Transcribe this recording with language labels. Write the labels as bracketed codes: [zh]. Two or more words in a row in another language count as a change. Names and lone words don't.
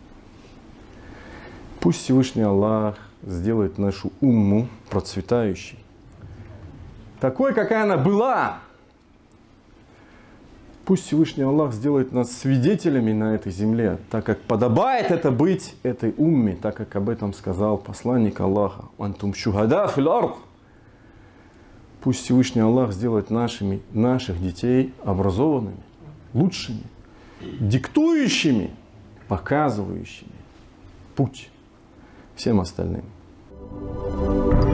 [ru] Пусть Всевышний Аллах сделает нашу умму процветающей. Такой, какая она была. Пусть Всевышний Аллах сделает нас свидетелями на этой земле, так как подобает это быть этой умме, так как об этом сказал посланник Аллаха. [ar] «أنتم شهداء في الأرض». [ru] Пусть Всевышний Аллах сделает наших детей образованными, лучшими, диктующими, показывающими путь всем остальным.